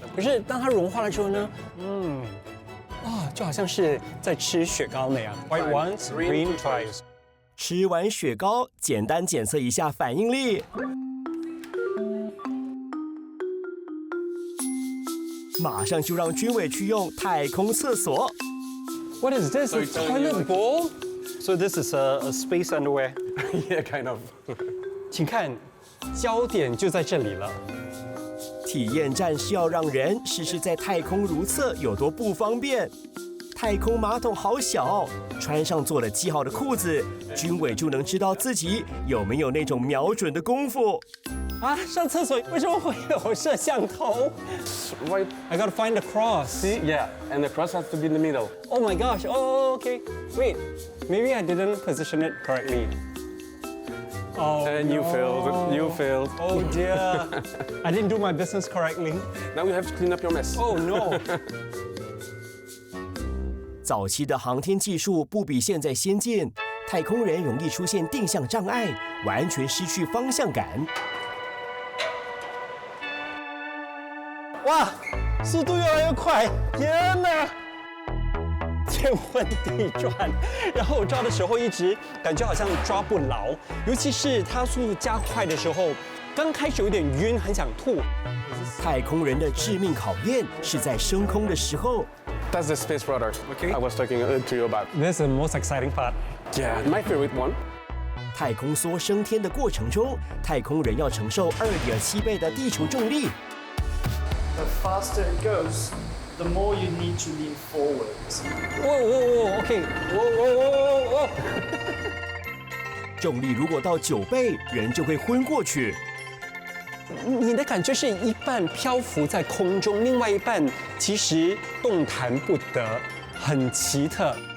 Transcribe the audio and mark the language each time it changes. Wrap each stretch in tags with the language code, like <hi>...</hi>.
<zh>可是当它融化了之后呢，就好像是在吃雪糕那样。</zh> <en>White once, green twice.</en> <zh>吃完雪糕，简单检测一下反应力。马上就让军委去用太空厕所。</zh> <en>What is this? A toilet bowl? So this is a space underwear. Yeah, kind of.</en> <zh>请看，焦点就在这里了。体验站是要让人试试在太空如厕有多不方便。太空马桶好小，穿上做了记号的裤子，军委就能知道自己有没有那种瞄准的功夫。上厕所为什么会有摄像头</zh> <en>Right. I gotta find the cross. See? Yeah, and the cross has to be in the middle. Oh my gosh. Oh, okay. Wait, maybe I didn't position it correctly. Oh, And you failed. You failed. Oh dear. I didn't do my business correctly. Now you have to clean up your mess. Oh no.</en> <zh>早期的航天技术不比现在先进，太空人容易出现定向障碍，完全失去方向感。哇，速度越来越快！天哪！天天昏地转，然后我抓的时候一直感觉好像抓不牢，尤其是它速度加快的时候，刚开始有点晕，很想吐。太空人的致命考验是在升空的时候。</zh> <en>That's the space rudder. Okay. I was talking to you about. This is the most exciting part. Yeah, my favorite one.</en> <zh>太空梭升天的过程中，太空人要承受2.7倍的地球重力。</zh> <en>The faster it goes, the more you need to lean forward. Whoa, OK. Whoa.</en> <zh>重力如果到9倍，人就会昏过去。你的感觉是一半漂浮在空中，另外一半其实动弹不得，很奇特。</zh>